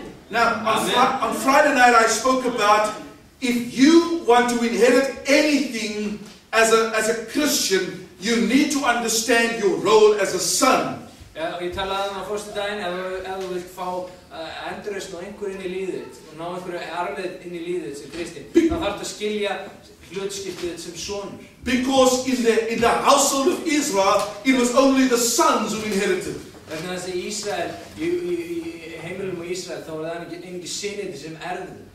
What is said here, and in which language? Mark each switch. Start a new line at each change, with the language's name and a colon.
English: Now on Friday night I spoke about if you want to inherit anything as a Christian, you need to understand your role as a son.
Icelandic: Ég talaði á föstudaginn ef þú vilt fá endurreisn og einhver inn í lífið og ná einhverju arfið inn í lífið sem kristinn, þá þarftu að skilja hlutskiptið sem sonur.
English: Because in the household of Israel, it was only the sons who inherited.
Icelandic: Vegna þess að í Ísrael, í heimilum á Ísrael, þá var það einungis synir sem erfðu.